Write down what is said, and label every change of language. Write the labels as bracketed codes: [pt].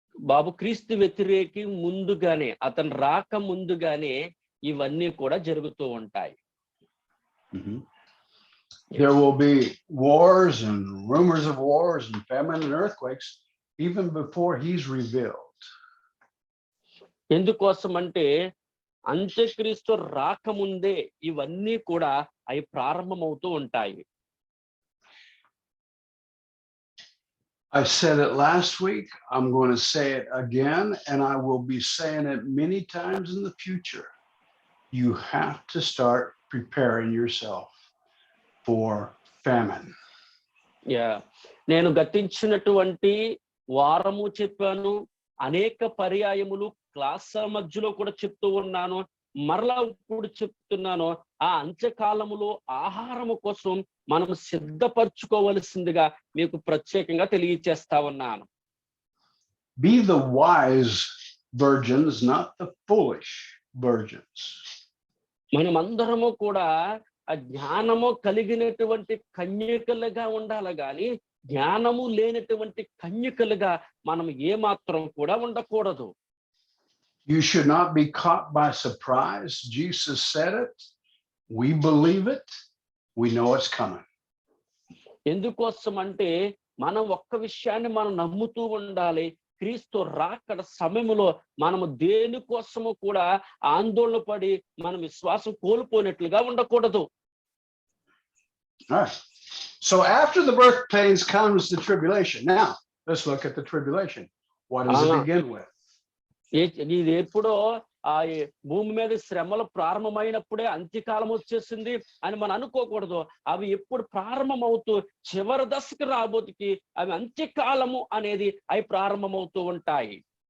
[te] బాబు క్రీస్తు వ్యతిరేకి ముందుగానే, అతను రాక ముందుగానే ఇవన్నీ కూడా జరుగుతూ ఉంటాయి. [en] There will be wars and rumors of wars and famine and earthquakes even before he's revealed. [te] ఎందుకోసం అంటే అంత్యక్రీస్తు రాకముందే ఇవన్నీ కూడా అవి ప్రారంభమవుతూ ఉంటాయి. [en] I said it last week. I'm going to say it again, and I will be saying it many times in the future. You have to start preparing yourself for famine. Yeah. [te] నేను గతించినటువంటి వారము చెప్పాను, అనేక పర్యాయములు class మధ్యలో కూడా చెప్తూ ఉన్నాను, మరలా ఇప్పుడు చెప్తున్నాను. ఆ అంత్యకాలములో ఆహారము కోసం మనం సిద్ధపరచుకోవలసిందిగా మీకు ప్రత్యేకంగా తెలియచేస్తా ఉన్నాను. [en] Be the wise virgins, not the foolish virgins. [te] మనమందరము కూడా ఆ జ్ఞానము కలిగినటువంటి కన్యకలుగా ఉండాలి గాని జ్ఞానము లేనటువంటి కన్యకలుగా మనం ఏమాత్రం కూడా ఉండకూడదు. [en] You should not be caught by surprise. Jesus said it. We believe it. We know it's coming. [te] ఎందుకోసం అంటే మనం ఒక్క విషయాన్ని మనం నమ్ముతూ ఉండాలి. క్రీస్తు రాకడ సమయంలో మనము దేనికోసము కూడా ఆందోళన పడి మనం విశ్వాసం కోల్పోయినట్లుగా ఉండకూడదు. [en] All right. So after the birth pains comes the tribulation. Now, let's look at the tribulation. What does it begin with? [te] ఇది ఎప్పుడో భూమి మీద శ్రమలు ప్రారంభమైనప్పుడే అంత్యకాలం వచ్చేసింది అని మనం అనుకోకూడదు. అవి ఎప్పుడు ప్రారంభమవుతూ చివరి దశకు రాబోతుకి అవి అంత్యకాలము అనేది అవి ప్రారంభమవుతూ ఉంటాయి.